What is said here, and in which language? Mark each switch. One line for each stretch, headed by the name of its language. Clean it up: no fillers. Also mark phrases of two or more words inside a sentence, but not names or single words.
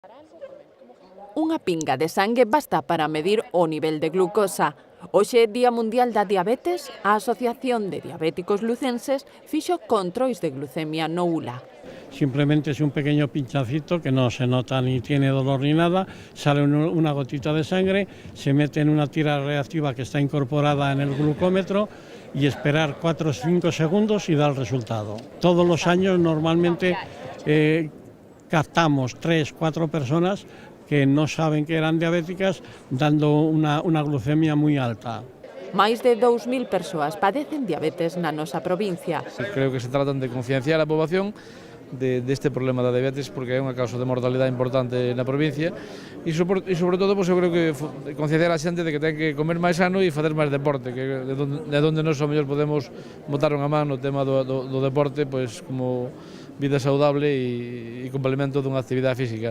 Galician: Unha pinga de sangue basta para medir o nivel de glucosa. Hoxe, Día Mundial da Diabetes, a Asociación de Diabéticos Lucenses fixo controis de glucemia no ULA.
Spanish: Simplemente es un pequeño pinchacito que no se nota ni tiene dolor ni nada, sale una gotita de sangre, se mete en una tira reactiva que está incorporada en el glucómetro y esperar 4 o 5 segundos y da el resultado. Todos los años normalmente captamos 3 o 4 personas que no saben que eran diabéticas dando una glucemia muy alta.
Galician: Máis de 2.000 persoas padecen diabetes na nosa provincia. Creo que se tratan de concienciar a poboación deste problema da diabetes porque é unha causa de mortalidade importante na provincia e sobre todo eu creo que concienciar a xente de que ten que comer máis sano e facer máis deporte, que de onde nós ao mellor podemos botar unha man no tema do deporte, pois como vida saudable e complemento dunha actividade física.